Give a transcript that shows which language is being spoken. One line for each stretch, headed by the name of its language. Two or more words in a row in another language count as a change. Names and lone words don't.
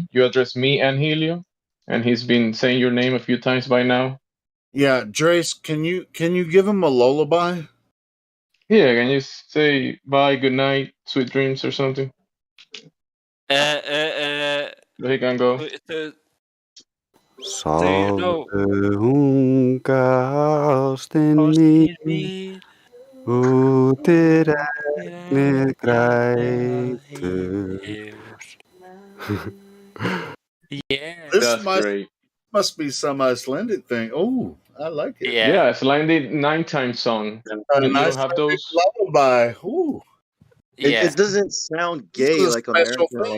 English: You addressed me and Helio, and he's been saying your name a few times by now. Yeah, Drace, can you give him a lullaby? Yeah, can you say bye, good night, sweet dreams, or something? So he can go.
Icelandic: Sofðu unga ástin mín, útir regnið grætur.
English: Yeah, This must be some Icelandic thing. Oh, I like it. Yeah, Icelandic 9-time song. A You nice don't have those? lullaby. Ooh. It doesn't sound This gay is a like special American